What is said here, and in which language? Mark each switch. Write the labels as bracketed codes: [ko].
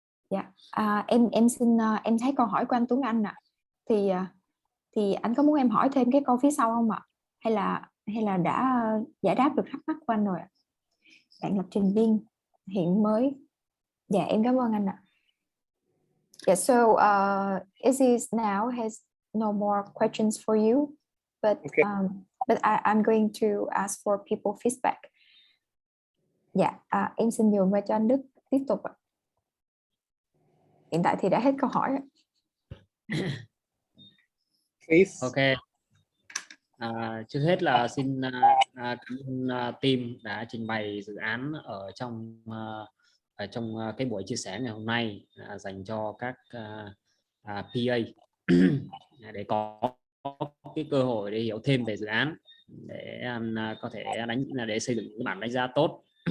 [vi] Dạ. Em xin em thấy câu hỏi của anh Tuấn Anh ạ. Thì anh có muốn em hỏi thêm cái câu phía sau không ạ? Hay là đã giải đáp được thắc mắc của anh rồi ạ? Bạn lập trình viên hiện mới. Dạ, em cảm ơn anh ạ. [en] Yeah, so Izzy now has no more questions for you, but okay. But I'm going to ask for people feedback. [vi] Dạ, em xin nhường qua cho anh Đức tiếp tục ạ. Hiện tại thì đã hết câu hỏi ạ. [en] Please. Ok. [vi] Trước hết là xin cảm ơn team đã trình bày dự án ở trong cái buổi chia sẻ ngày hôm nay dành cho các PA để có cái cơ hội để hiểu thêm về dự án, để có thể để xây dựng cái bản đánh giá tốt.